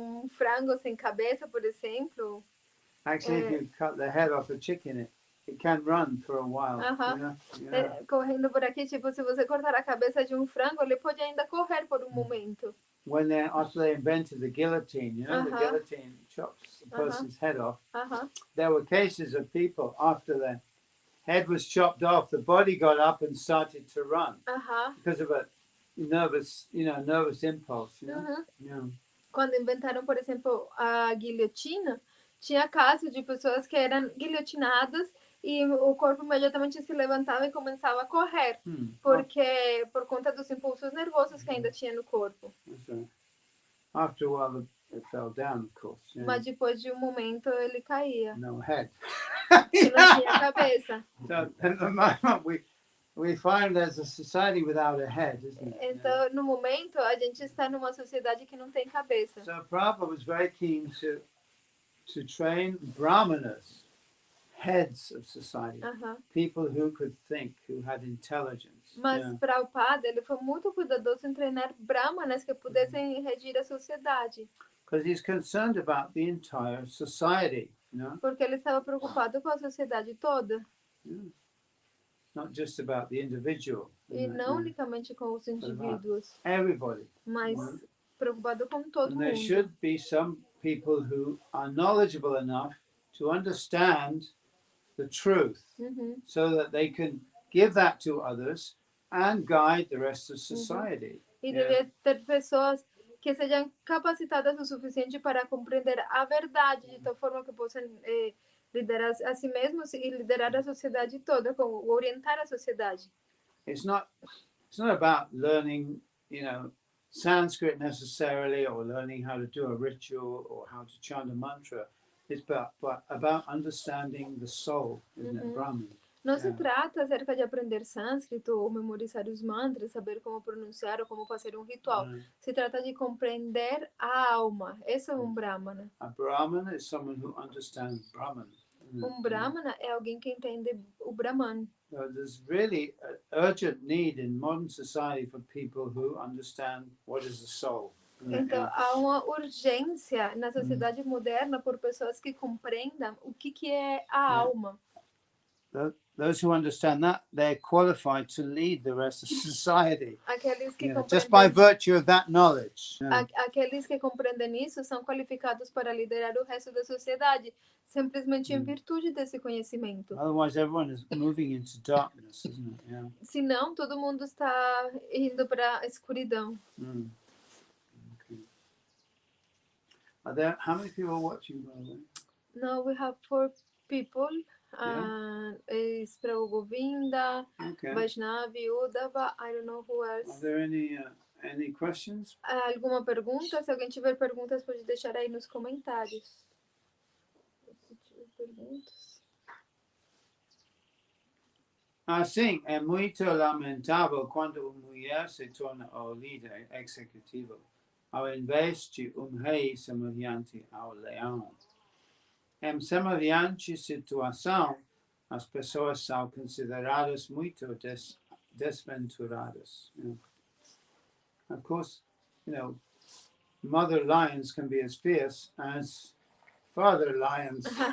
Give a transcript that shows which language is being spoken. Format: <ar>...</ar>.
<pt>Frango sem cabeça, por exemplo.</pt> <en>Actually, if you cut the head off a chicken, it can run for a while.</en> <pt>Correndo por aqui, tipo, se você cortar a cabeça de um frango, ele pode ainda correr por um momento.</pt> <en>After they invented the guillotine, the guillotine chops a person's head off. There were cases of people after head was chopped off, the body got up and started to run because of a nervous impulse. Yeah.</en> <pt>Quando inventaram, por exemplo, a guilhotina, tinha casos de pessoas que eram guilhotinadas e o corpo imediatamente se levantava e começava a correr, porque por conta dos impulsos nervosos que ainda tinha no corpo.</pt> <en>Right. After a while, it fell down, of course. Yeah.</en> <pt>Mas depois de momento ele caía.</pt> <en>No head.</en> <pt>Que não tinha cabeça.</pt> <en>So at the moment, we find there's a society without a head, isn't it?</en> <pt>Então, no momento, a gente está numa sociedade que não tem cabeça.</pt> <en>So Prabhupada was very keen to train brahmanas, heads of society, people who could think, who had intelligence.</en> <pt>Mas Prabhupada, ele foi muito cuidadoso em treinar brahmanas que pudessem regir a sociedade.</pt> <en>Because he's concerned about the entire society,</en> <pt>Porque ele estava preocupado com a sociedade toda.</pt> <en>Yeah. Not just about the individual.</en> <pt>E não unicamente com os indivíduos.</pt> <en>Everybody.</en> <pt>Mas preocupado com todo mundo.</pt> <en>There should be some people who are knowledgeable enough to understand the truth, so that they can give that to others and guide the rest of society.</en> <pt>E deve ter pessoas que sejam capacitadas o suficiente para compreender a verdade de tal forma que possam liderar a si mesmos e liderar a sociedade toda, orientar a sociedade.</pt> <en>It's not about learning, Sanskrit necessarily, or learning how to do a ritual or how to chant a mantra. It's about understanding the soul, isn't it, Brahman?</en> <pt>Não se trata acerca de aprender sânscrito ou memorizar os mantras, saber como pronunciar ou como fazer um ritual. Se trata de compreender a alma. Esse é um brahmana.</pt> <en>A brahmana is someone who understands Brahman.</en> <pt>Brahmana é alguém que entende o Brahman.</pt> <en>There's really an urgent need in modern society for people who understand what is the soul.</en> <pt>Então, há uma urgência na sociedade moderna por pessoas que compreendam o que é a alma.</pt> <en>Those who understand that, they're qualified to lead the rest of society.</en> <pt>Aqueles que</pt> <en>Just by virtue of that knowledge.</en> <pt>Aqueles que compreendem isso são qualificados para liderar o resto da sociedade, simplesmente em virtude desse conhecimento.</pt> <en>Otherwise, everyone is moving into darkness, isn't it? Yeah.</en> <pt>Senão, todo mundo está indo para a escuridão.</pt> <en>Okay. How many people are watching, by the way? Now we have 4 people. Is Prabhu Govinda, Vaishnavi, Uddhava, I don't know who else. Are there any questions?</en> <pt>Alguma pergunta? Se alguém tiver perguntas, pode deixar aí nos comentários. Se tiver perguntas. Sim, é muito lamentável quando uma mulher se torna o líder executivo, ao invés de rei semelhante ao leão. Em semelhante situação, as pessoas são consideradas muito desventuradas.</pt> <en>Of course, mother lions can be as fierce as father lions.</en>